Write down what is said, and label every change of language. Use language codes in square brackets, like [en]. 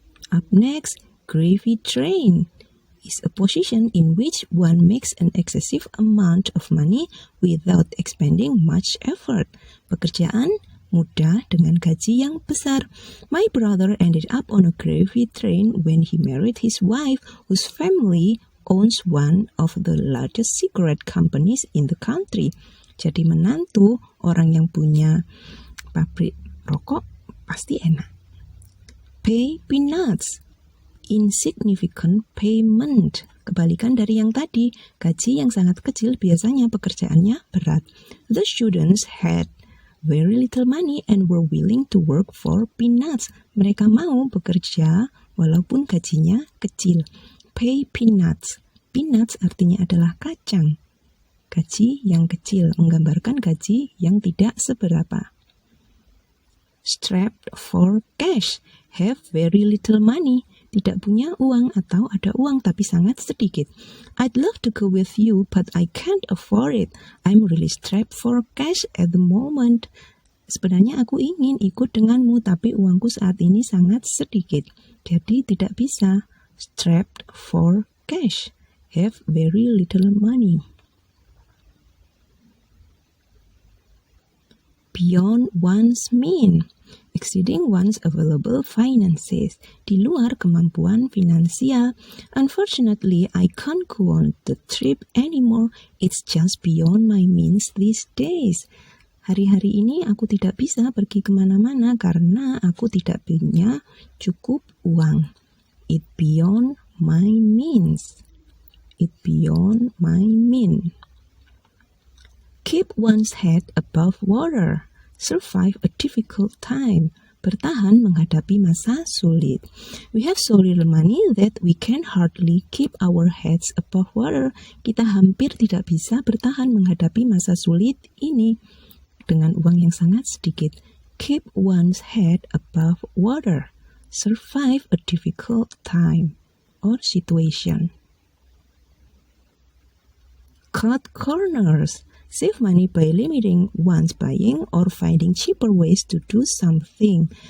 [en] Up next, gravy train is a position in which one makes an excessive amount of money without expending much effort. [id] Pekerjaan mudah dengan gaji yang besar. [en] My brother ended up on a gravy train when he married his wife, whose family owns one of the largest cigarette companies in the country. [id] Jadi menantu orang yang punya pabrik rokok pasti enak. [en] Pay peanuts. insignificant payment. [id] Kebalikan dari yang tadi, gaji yang sangat kecil biasanya pekerjaannya berat. [en] The students had very little money and were willing to work for peanuts. [id] Mereka mau bekerja walaupun gajinya kecil. [en] Pay peanuts. [id] Peanuts artinya adalah kacang. Gaji yang kecil menggambarkan gaji yang tidak seberapa. [en] Strapped for cash. Have very little money. [id] Tidak punya uang atau ada uang tapi sangat sedikit. [en] I'd love to go with you but I can't afford it. I'm really strapped for cash at the moment. [id] Sebenarnya aku ingin ikut denganmu tapi uangku saat ini sangat sedikit. Jadi tidak bisa. [en] Strapped for cash. Have very little money. Beyond one's means. Exceeding one's available finances. [id] Di luar kemampuan finansial. [en] Unfortunately, I can't go on the trip anymore. It's just beyond my means these days. [id] Hari-hari ini aku tidak bisa pergi kemana-mana karena aku tidak punya cukup uang. [en] It beyond my means. It beyond my means. Keep one's head above water. Survive a difficult time. [id] Bertahan menghadapi masa sulit. [en] We have so little money that we can hardly keep our heads above water. [id] Kita hampir tidak bisa bertahan menghadapi masa sulit ini dengan uang yang sangat sedikit. [en] Keep one's head above water. Survive a difficult time or situation. Cut corners. Save money by limiting one's buying or finding cheaper ways to do something.